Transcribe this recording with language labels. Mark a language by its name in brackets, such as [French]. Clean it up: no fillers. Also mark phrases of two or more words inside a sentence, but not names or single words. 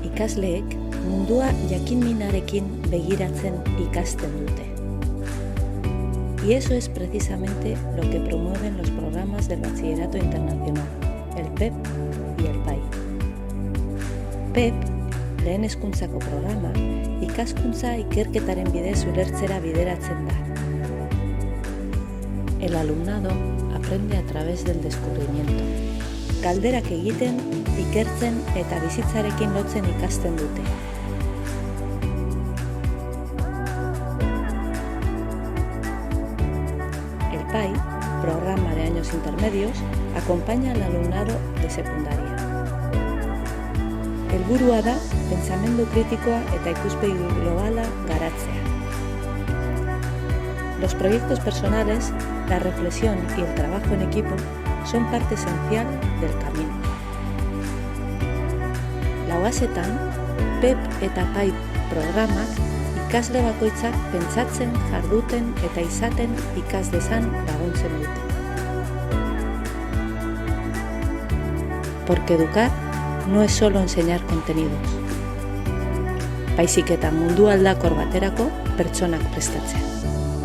[Basque] Ikasleek mundua jakin-minarekin begiratzen ikasten dute. [Spanish] Y eso es precisamente lo que promueven los programas del Bachillerato Internacional, el PEP y el PAI. [Basque] PEP, lehen hezkuntzako programa, ikaskuntza ikerketaren bidez ulertzera bideratzen da. [Spanish] El alumnado aprende a través del descubrimiento. [Basque] Galderak egiten, ikertzen eta bizitzarekin lotzen ikasten dute. [Spanish] El PAI, Programa de Años Intermedios, acompaña al alumnado de secundaria. [Basque] Helburua da, pentsamendu kritikoa eta ikuspegi globala garatzea. [Spanish] Los proyectos personales, la reflexión y el trabajo en equipo son parte esencial del camino. [Basque] Lauasetan, PEP eta PAI programak ikasle bakoitzak pentsatzen, jarduten eta izaten ikas dezan laguntzen dute. [Spanish] Porque educar no es solo enseñar contenidos. [Basque] Baizik eta mundu aldakor baterako pertsonak prestatzea.